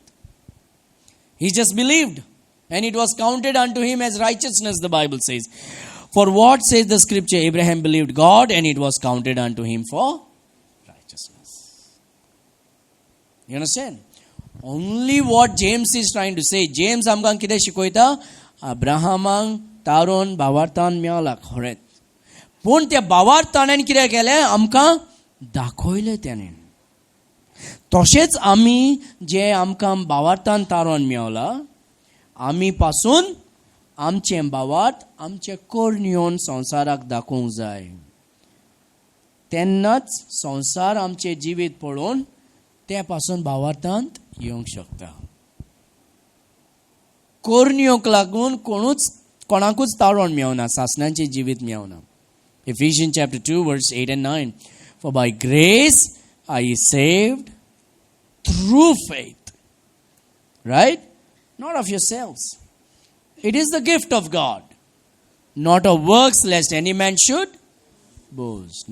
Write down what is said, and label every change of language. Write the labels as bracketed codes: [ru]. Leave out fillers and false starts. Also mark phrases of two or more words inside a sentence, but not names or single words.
[en] He just believed, and it was counted unto him as righteousness, the Bible says. For what says the scripture? Abraham believed God, and it was counted unto him for righteousness. You understand? Only what James is trying to say. [kok] James amkan kide shikoita Abrahamang taron bavartan miala khoret. Pun te bavartanen kide kele amka dakoile tenen. तशेंच आमी जे आमकां भावार्थान तारण मेवला आमी पासून आमचे भावार्थ आमचे कोरण्योन संवसाराक दाखोवंक जाय. तेन्नाच संवसार आमचे जिवीत पळोवन ते पासून भावार्थांत येवंक शकता. कोरण्योक लागून कोणाकूच तारण मेवना, सासणांचे जिवीत मेवना. [en] Ephesians chapter 2 verse 8 and 9. For by grace are ye saved through faith. Right? Not of yourselves. It is the gift of God. Not of works, lest any man should boast.